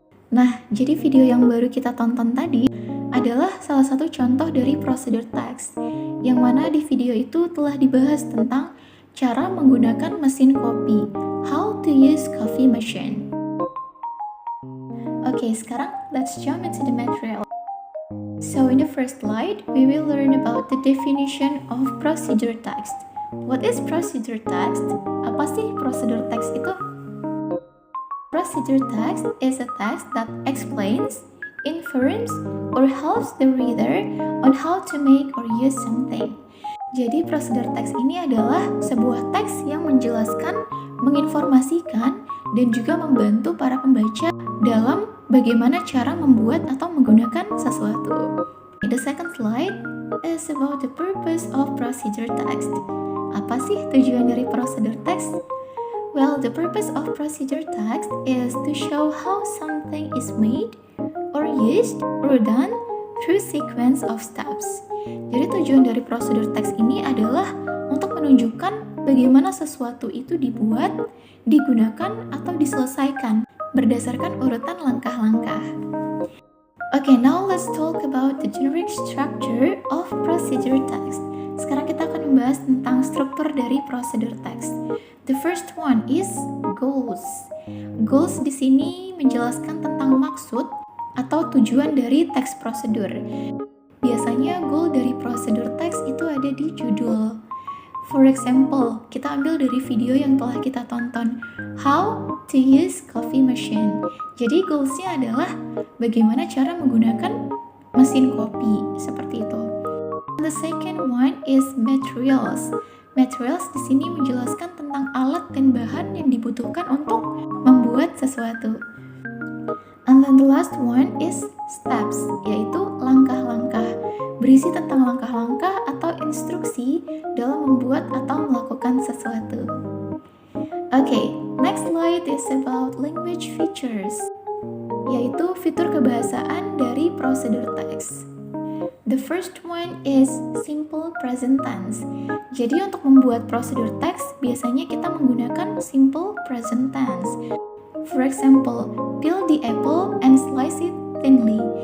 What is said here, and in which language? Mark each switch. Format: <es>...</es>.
<id>Nah, jadi video yang baru kita tonton tadi adalah salah satu contoh dari procedure text, yang mana di video itu telah dibahas tentang cara menggunakan mesin kopi,</id> <en>how to use coffee machine.</en> <id>Oke, sekarang</id> <en>let's jump into the material. So in the first slide, we will learn about the definition of procedure text. What is procedure text?</en> <id>Apa sih procedure text itu?</id> <en>Procedure text is a text that explains, informs, or helps the reader on how to make or use something.</en> <id>Jadi procedure text ini adalah sebuah teks yang menjelaskan, menginformasikan, dan juga membantu para pembaca dalam bagaimana cara membuat atau menggunakan sesuatu.</id> <en>The second slide is about the purpose of procedure text.</en> <id>Apa sih tujuan dari procedure text?</id> <en>Well, the purpose of procedure text is to show how something is made or used or done through sequence of steps.</en> <id>Jadi tujuan dari procedure text ini adalah untuk menunjukkan bagaimana sesuatu itu dibuat, digunakan, atau diselesaikan berdasarkan urutan langkah-langkah.</id> <en>Okay, now let's talk about the generic structure of procedure text.</en> <id>Sekarang kita akan membahas tentang struktur dari procedure text.</id> <en>The first one is goals.</en> <id>Goals di sini menjelaskan tentang maksud atau tujuan dari teks prosedur. Biasanya goal dari procedure text itu ada di judul.</id> <en>For example,</en> <id>kita ambil dari video yang telah kita tonton,</id> <en>How to use coffee machine.</en> <id>Jadi goalsnya adalah bagaimana cara menggunakan mesin kopi, seperti itu.</id> <en>The second one is materials.</en> <id>Materials di sini menjelaskan tentang alat dan bahan yang dibutuhkan untuk membuat sesuatu.</id> <en>And then the last one is steps,</en> <id>yaitu langkah-langkah. Berisi tentang langkah-langkah atau instruksi dalam membuat atau melakukan sesuatu.</id> <en>Okay, next slide is about language features,</en> <id>yaitu fitur kebahasaan dari procedure text.</id> <en>The first one is simple present tense.</en> <id>Jadi untuk membuat procedure text, biasanya kita menggunakan simple present tense.</id> <en>For example, peel the apple and slice it thinly.</en>